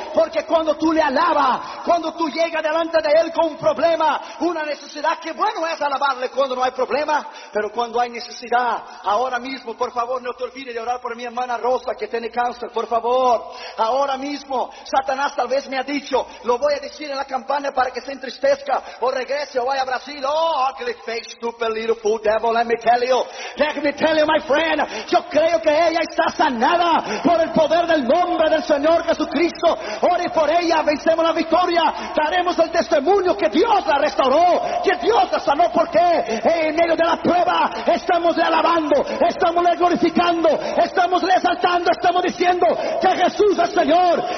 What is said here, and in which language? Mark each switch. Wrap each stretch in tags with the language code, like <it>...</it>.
<es>Porque cuando tú le alabas, cuando tú llegas delante de él con un problema, una necesidad, qué bueno es alabarle cuando no hay problema, pero cuando hay necesidad, ahora mismo, por favor, no te olvides de orar por mi hermana Rosa que tiene cáncer, por favor, ahora mismo. Satanás tal vez me ha dicho, lo voy a decir en la campaña para que se entristezca o regrese. Yo voy a Brasil.</es> <en>Oh, ugly face, stupid little fool devil. Let me tell you, my friend.</en> <es>Yo creo que ella está sanada por el poder del nombre del Señor Jesucristo. Ore por ella, vencemos la victoria. Daremos el testimonio que Dios la restauró, que Dios la sanó. Porque en medio de la prueba estamos le alabando, estamos le glorificando, estamos le exaltando, estamos diciendo que Jesús es Señor.</es>